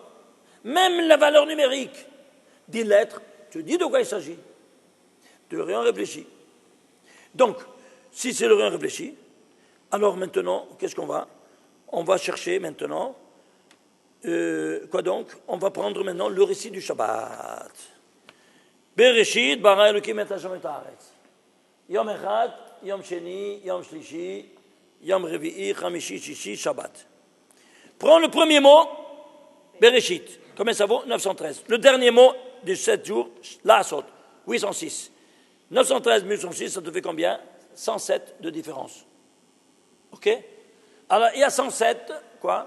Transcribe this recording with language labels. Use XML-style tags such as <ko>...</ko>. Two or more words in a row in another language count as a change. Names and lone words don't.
<fr>Même la valeur numérique des lettres, tu dis de quoi il s'agit? De rien réfléchi. Donc, si c'est de rien réfléchi, alors maintenant, qu'est-ce qu'on va? On va chercher maintenant, quoi donc? On va prendre maintenant le récit du Shabbat.</fr> <he>בראשית ברא אלהים את השמים את הארץ. יום אחד יום שני יום שלישי יום רביעי חמישי שישי שבת.</he> <fr>Prends le premier mot, Bereshit. Combien ça vaut? 913. Le dernier mot de 7 jours, Laasot, 806. 913 806, ça te fait combien? 107 de différence. OK? Alors, il y a 107, quoi?</fr>